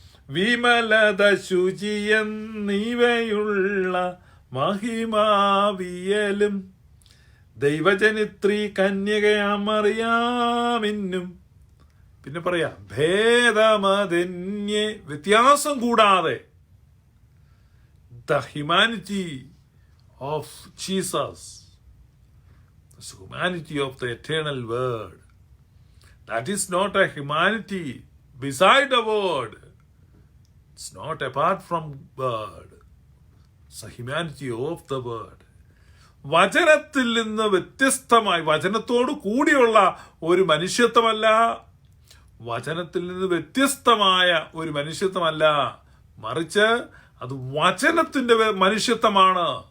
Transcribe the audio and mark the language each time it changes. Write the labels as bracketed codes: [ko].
[ml] വിമലത ശുചിയെന്നീവയുള്ള മഹിമാവിയലും ദൈവജനിത്രി കന്യകയാം മറിയാമിന്നും. പിന്നെ പറയാ, ഭേദമതന്യേ വ്യത്യാസം കൂടാതെ [en] The humanity of Jesus, the humanity of the eternal word. That is not a humanity beside the word. It's not apart from word. It's a humanity of the word. [ml] വചനത്തിൽ നിന്ന് വ്യത്യസ്തമായി, വചനത്തോട് കൂടിയുള്ള ഒരു മനുഷ്യത്വമല്ല, വചനത്തിൽ നിന്ന് വ്യത്യസ്തമായ ഒരു മനുഷ്യത്വമല്ല, മറിച്ച് അത് വചനത്തിന്റെ മനുഷ്യത്വമാണ്.